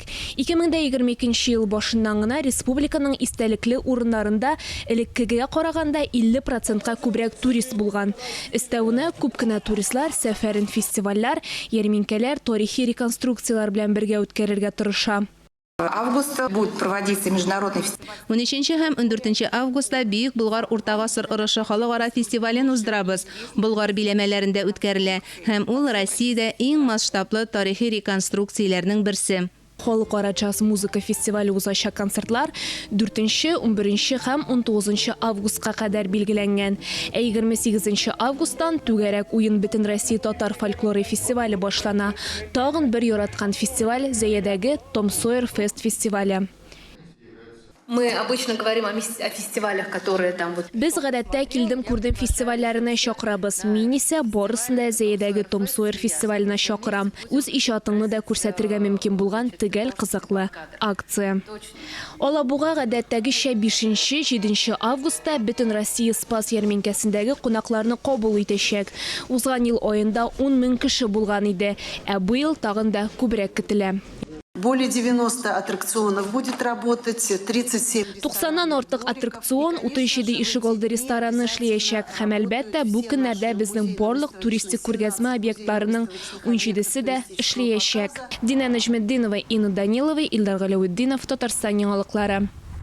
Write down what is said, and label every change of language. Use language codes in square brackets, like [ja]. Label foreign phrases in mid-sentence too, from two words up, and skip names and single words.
[tt] 2022 ел башыннан гына республиканың истәлекле урыннарында элеккегә караганда 50%-ка күбрәк турист булган. Өстәвенә күп кенә туристлар сәфәрен фестивальләр, ярминкәләр, тарихи реконструкциялар белән бергә үткәрергә тырыша. [ru] Августа будет проводиться международный фестиваль. [tt] 13 һәм 14 августта Бөек Болгар Урта гасыр орышы халыкара фестивален уздырабыз. Болгар биләмәләрендә үткәрелә һәм ул Россиядә иң масштаблы тарихи реконструкцияләрнең берсе. Халыкара джаз музыка фестивале узачак концертлар 4, 11 һәм 19 августка кадәр билгеләнгән. 28 августтан түгәрәк уен бөтен Россия татар фольклоры фестивале башлана. Тагын бер яраткан фестиваль Зәядәге Том Сойер Фест фестивале. [ru] Мы обычно говорим о фестивалях, которые там вот. [tt] Без гадәттә килдем күрдем фестивальләренә чакырабыз. Мин исә барысында Зәядәге Том Сойер фестиваленә чакырам. Үз иҗатыңны да күрсәтергә мөмкин булган төгәл кызыклы акция. Алабуга гадәттәгечә 5-7 августта бөтен Россия Спас ярминкәсендәге кунакларны кабул итәчәк. Узган ел аенда 10 мең кеше булган иде, ә бу ел тагын да күбрәк көтелә. [ru] Более 90 аттракционов будет работать, 37. [tt] 90-нан артык аттракцион, 37 ишегалды рестораны эшләячәк. Һәм әлбәттә бу көннәрдә безнең барлык туристик күргәзмә объектларының 17-се дә эшләячәк. Дина Нәҗметдинова, Инна Данилова, Илдар Галәветдинов, Татарстан яңалыклары.